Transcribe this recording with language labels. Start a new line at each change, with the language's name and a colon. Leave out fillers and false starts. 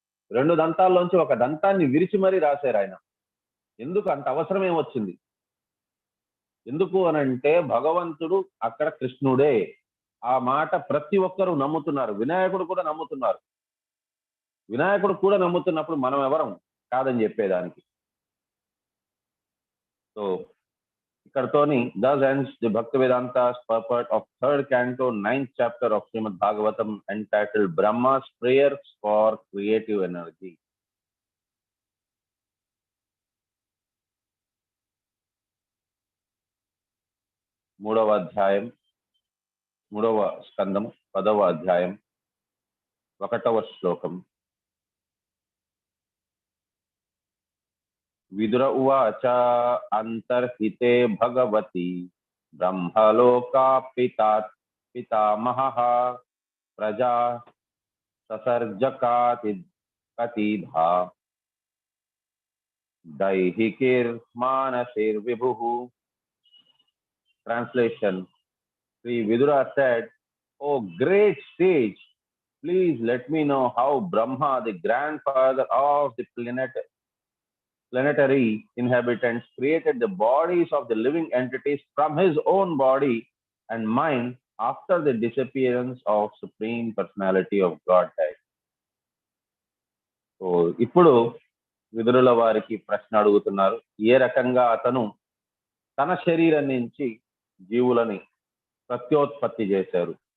Telugu: 2 దంతాల్లోంచి ఒక దంతాన్ని విరిచి మరీ రాశారు ఆయన. ఎందుకు? అంత అవసరం ఏమొచ్చింది? ఎందుకు అనంటే భగవంతుడు అక్కడ కృష్ణుడే. ఆ మాట ప్రతి ఒక్కరూ నమ్ముతున్నారు, వినాయకుడు కూడా నమ్ముతున్నారు. వినాయకుడు కూడా నమ్ముతున్నప్పుడు మనం ఎవరం కాదని చెప్పేదానికి. So ఇక్కడతోని
English: thus ends the Bhakti Vedanta's purport of 3rd canto 9th chapter of Srimad Bhagavatam, entitled Brahma's Prayers for Creative Energy.
Telugu: మూడవ అధ్యాయం, 3వ స్కందం 10వ అధ్యాయం 1వ శ్లోకం.
Sanskrit: విదుర ఉవాచ అంతర్హితే భగవతి బ్రహ్మలోకా పితామహః ప్రజా ససర్జకాతి కతిధా దైహికిర్మానసిర్విభుః.
English: Translation: Sri Vidura said, "Oh great sage, please let me know how Brahma, the grandfather of the planetary inhabitants, created the bodies of the living entities from his own body and mind after the disappearance of Supreme Personality of Godhead."
Telugu: So, ఇప్పుడు విదురుల వారికి ప్రశ్న అడుగుతున్నారు, ఏ రకంగా అతను తన శరీరం నుంచి జీవులని ప్రత్యోత్పత్తి చేశారు.